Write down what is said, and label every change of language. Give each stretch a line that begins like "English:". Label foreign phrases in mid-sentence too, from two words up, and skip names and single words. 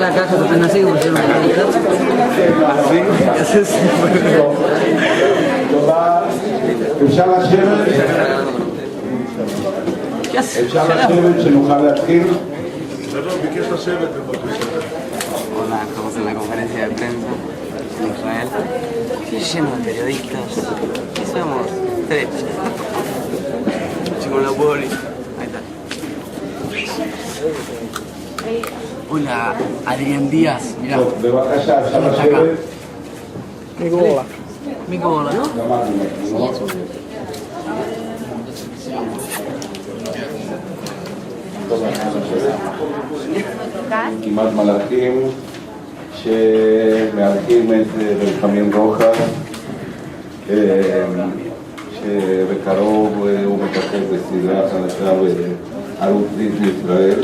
Spanish: Apenas sigo por ser
Hebrew: תודה. אפשר לשבת? אפשר לשבת שנוכל להתחיל? ביקש לשבת בבקשה.
Spanish: Hola, estamos en la conferencia de prensa en Israel. Lleno de periodistas. Y somos tres. Con la poli. Ahí está. Hola, Adrián Díaz. Mirá.
Hebrew: בבקשה, אפשר לשבת?
Spanish: Mi cola.
Hebrew: כמעט מלאכים שמארחים את בן רוחס, שבקרוב הוא מככב בסדרה חדשה בערוץ דיסני ישראל.